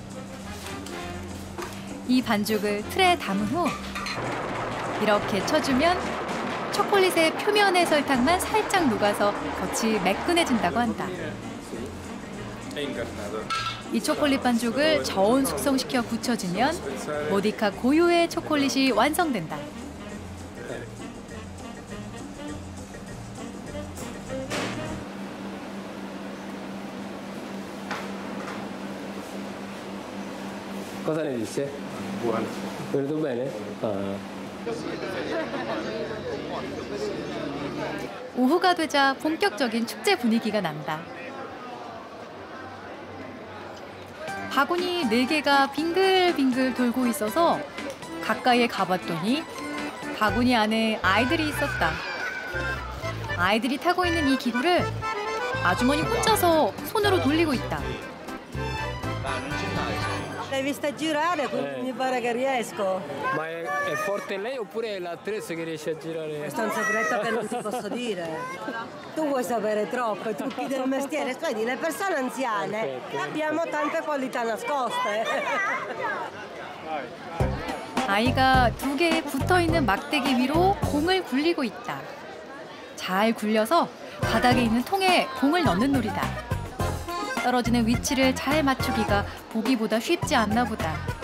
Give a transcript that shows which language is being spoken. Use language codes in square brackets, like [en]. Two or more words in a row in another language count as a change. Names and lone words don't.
[ko] 이 반죽을 틀에 담은 후 이렇게 쳐주면 초콜릿의 표면의 설탕만 살짝 녹아서 겉이 매끈해진다고 한다. 이 초콜릿 반죽을 저온 숙성시켜 굳혀지면 모디카 고유의 초콜릿이 완성된다. [it] Cosa ne dice? Buono. Venuto bene? [ko] 오후가 되자 본격적인 축제 분위기가 난다. 바구니 4개가 빙글빙글 돌고 있어서 가까이에 가봤더니 바구니 안에 아이들이 있었다. 아이들이 타고 있는 이 기구를 아주머니 혼자서 손으로 돌리고 있다. [it] L'hai vista girare? Mi pare che riesco. Ma è forte lei oppure è l'attrezzo che riesce a girare? Questo è un segreto che non ti posso dire. Tu vuoi sapere troppo, i trucchi del mestiere. Vedi, le persone anziane abbiamo tante qualità nascoste. [ko] 아이가 2개의 붙어있는 막대기 위로 공을 굴리고 있다. 잘 굴려서 바닥에 있는 통에 공을 넣는 놀이다. 떨어지는 위치를 잘 맞추기가 보기보다 쉽지 않나 보다.